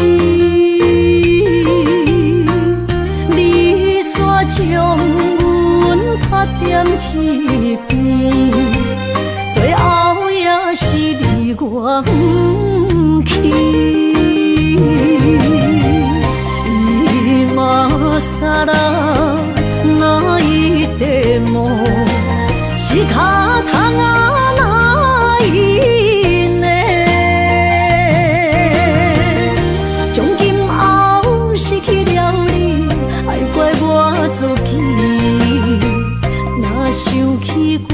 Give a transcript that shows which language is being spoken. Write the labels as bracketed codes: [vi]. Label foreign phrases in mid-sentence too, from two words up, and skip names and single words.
[nan] 你煞将阮拍点一边，最后也是离我不去。 [ja] 今さら泣いても仕方がないね。 [nan] 从今后失去了你，爱怪我自己，若想起